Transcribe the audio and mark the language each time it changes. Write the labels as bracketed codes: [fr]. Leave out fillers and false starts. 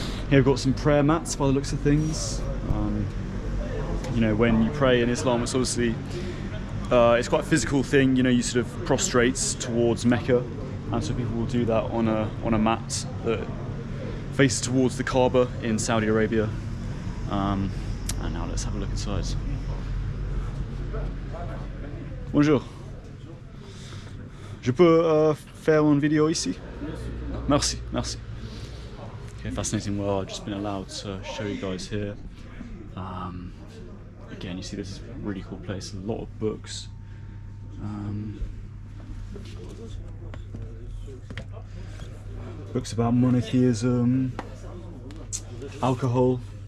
[en] Here we've got some prayer mats by the looks of things. You know, when you pray in Islam, it's obviously it's quite a physical thing. You know, you sort of prostrate towards Mecca, and so people will do that on a mat that faces towards the Kaaba in Saudi Arabia. And now let's have a look inside. [fr] Bonjour. Je peux faire une vidéo ici? Merci. [en] Okay, fascinating. Well, I've just been allowed to show you guys here. Again, you see this is a really cool place. A lot of books. Books about monotheism, alcohol.